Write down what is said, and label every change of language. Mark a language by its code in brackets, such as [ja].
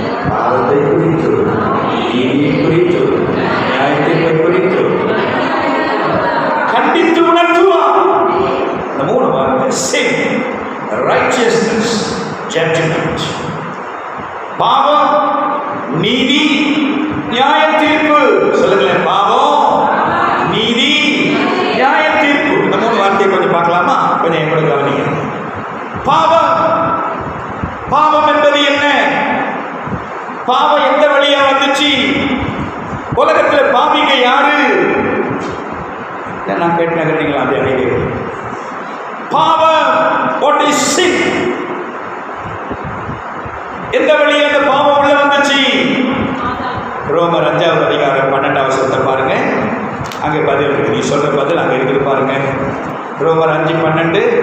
[ta] பாவத்தை குறித்து, நீதியை குறித்து, நியாய தீர்ப்பை குறித்து கண்டித்து உணர்த்துவா. இந்த 3 வார்த்தை [en] sin, righteousness, judgment. [ta] பாவம், நீதி, நியாய தீர்ப்பு. சொல்லுங்களேன், பாவம், நீதி, நியாய தீர்ப்பு. இந்த 3 வார்த்தையை கொஞ்சம் பார்க்கலாமா? கொஞ்சம் என் கூட கவனிங்க. பாவம், பாவம் என்பது என்ன? பாவம் எந்த வழியா வந்துச்சு? உலகத்துல பாவிங்க யாரு? நான் கேட்டீங்களா? அதே பாவம், [en] what is sin? [ta] எந்த வழியா அந்த பாவம் உள்ள வந்துச்சு? ரோமர் 5ஆம் அதிகாரம் 12ஆம் வசனத்தை பாருங்க. அங்கே பதில் இருக்கு. நீ சொல்ற பதில் அங்க இருக்குது பாருங்க. ரோமர் 5:12.